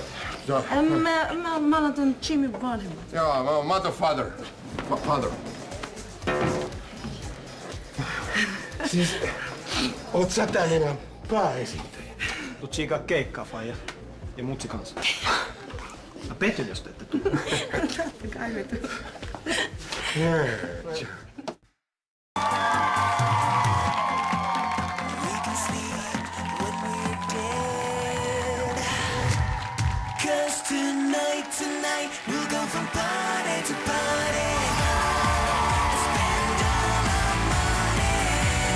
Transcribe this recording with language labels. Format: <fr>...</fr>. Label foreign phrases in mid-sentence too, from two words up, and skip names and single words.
<fi>Mä olen ton Jimmy vanhemmat. Joo, mä oon Mato Father. Father. Siis, oot sä tän enää pääesiintyjä? Tuu tsiikaa keikkaa, faija. Ja mutsi kanssa. Mä pettyn, jos te ette tuu.</fi> <en>We can sleep when we're dead. 'Cause tonight we'll go from party to party and spend all our money.</en>